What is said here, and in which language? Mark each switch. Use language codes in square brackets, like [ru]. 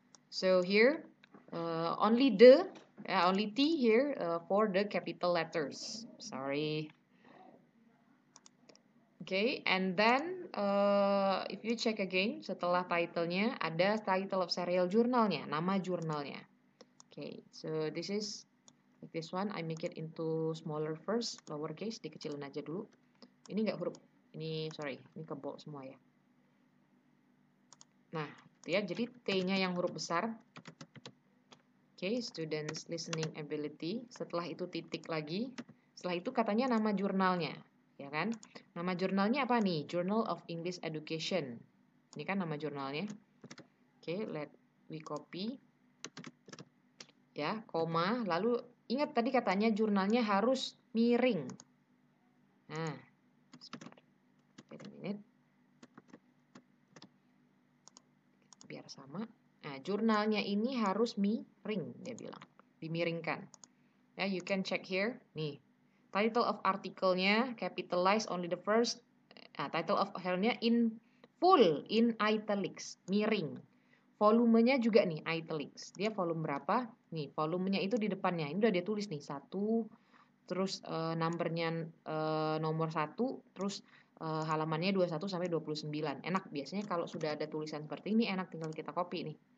[en] So here, only T here for the capital letters. Sorry. Okay, and then if you check again, [id] setelah title-nya ada title of serial jurnalnya, nama jurnalnya. [en] Okay, so this is like this one. I make it into smaller first, lowercase, [id] dikecilin aja dulu. Ini nggak huruf, ini sorry, ini kebol semua ya. Nah, ya, jadi T-nya yang huruf besar. [en] Okay, students listening ability. [id] Setelah itu titik lagi. Setelah itu katanya nama jurnalnya, ya kan? Nama jurnalnya apa nih? Journal of English Education. Ini kan nama jurnalnya. [en] Okay, let we copy. [id] Ya, koma. Lalu ingat tadi katanya jurnalnya harus miring. Nah, sebentar. [en] Wait a minute. [id] Biar sama. Nah, jurnalnya ini harus miring, dia bilang. Dimiringkan. Ya, [en] you can check here. Nih, title of article-nya capitalize only the first. Nah, title of article-nya in full, in italics, miring. [id] Volumenya juga nih, italics. Dia volume berapa? Nih, volumenya itu di depannya. Ini udah dia tulis nih, 1, terus numbernya nomor 1, terus halamannya 21 sampai 29. Enak, biasanya kalau sudah ada tulisan seperti ini, enak tinggal kita copy nih.